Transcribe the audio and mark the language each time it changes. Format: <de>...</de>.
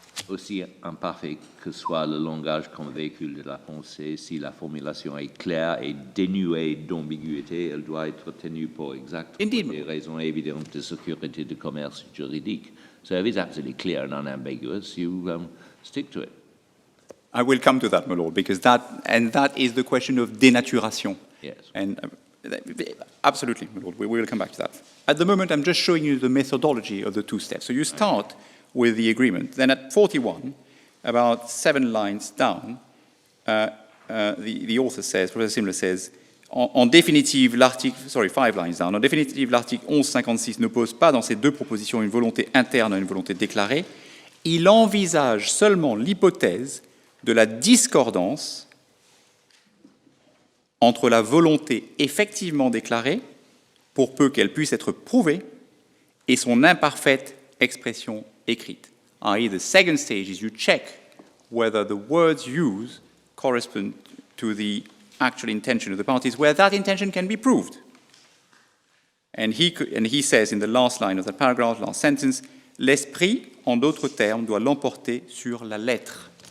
<fr>Aussi imparfait que soit le langage comme véhicule de la pensée, si la formulation est claire et dénuée d'ambiguïté, elle doit être tenue pour exacte pour des raisons évidentes de sécurité de commerce juridique.</fr> <en>So if it's absolutely clear and unambiguous, you stick to it. I will come to that, my lord, because that is the question of denaturation. Yes. And absolutely, my lord, we will come back to that. At the moment, I'm just showing you the methodology of the two steps. So you start with the agreement. Then at 41, about 7 lines down, the author says, Professor Simler says,</en> <fr>en définitive, l'article,</fr> <en>5 lines down,</en> <fr>en définitive, l'article 1156 n'oppose pas dans ces deux propositions une volonté interne à une volonté déclarée. Il envisage seulement l'hypothèse de la discordance entre la volonté effectivement déclarée, pour peu qu'elle puisse être prouvée, et son imparfaite expression écrite.</fr> <en>I.e., the second stage is you check whether the words used correspond to the actual intention of the parties, where that intention can be proved. And he says in the last line of that paragraph, last sentence,</en> <fr>l'esprit, en d'autres termes, doit l'emporter sur la lettre.</fr>